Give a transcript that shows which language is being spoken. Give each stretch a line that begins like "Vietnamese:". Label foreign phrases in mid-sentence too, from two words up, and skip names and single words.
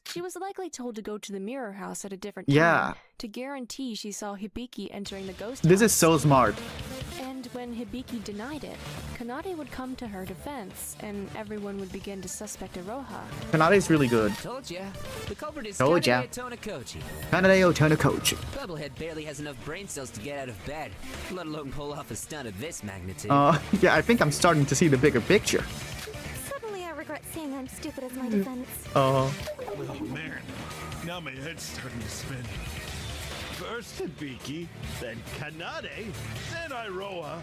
English: She was likely told to go to the mirror house at a different time to guarantee she saw Hibiki entering the ghost house. This is so smart. And when Hibiki denied it, Kanade would come to her defense, and everyone would begin to suspect Iroha. Kanade is really good. Told ya. The culprit is Told ya. Kanade Otonakochi. Kanade Otonakochi. Bubblehead barely has enough brain cells to get out of bed, let alone pull off a stunt of this magnitude. Yeah, I think I'm starting to see the bigger picture. Suddenly I regret saying I'm stupid as my defense. Oh man, now my head's starting to spin. First Hibiki, then Kanade, then Iroha.